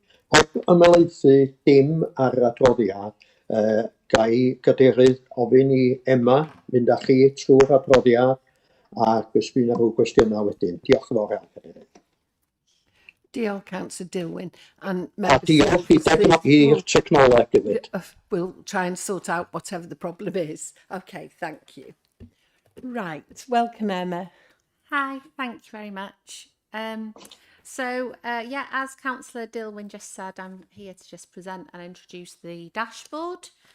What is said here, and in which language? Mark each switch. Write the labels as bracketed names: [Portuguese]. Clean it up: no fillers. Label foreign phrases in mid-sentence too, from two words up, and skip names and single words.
[Welsh] Heb ymelaethu dim ar yr adroddiad, gai gadeirydd ofyn i Emma fynd â chi trwy'r adroddiad ac os bydd yna rhyw gwestiynau wedyn. Diolch yn fawr iawn, gadeirydd. Diolch, Councillor Dilwyn. [English] And [Welsh] diolch i'r technoleg hefyd. [English] We'll try and sort out whatever the problem is. Okay, thank you. Right, welcome Emma. Hi, thank you very much. Yeah, as Councillor Dilwyn just said, I'm here to just present and introduce the dashboard.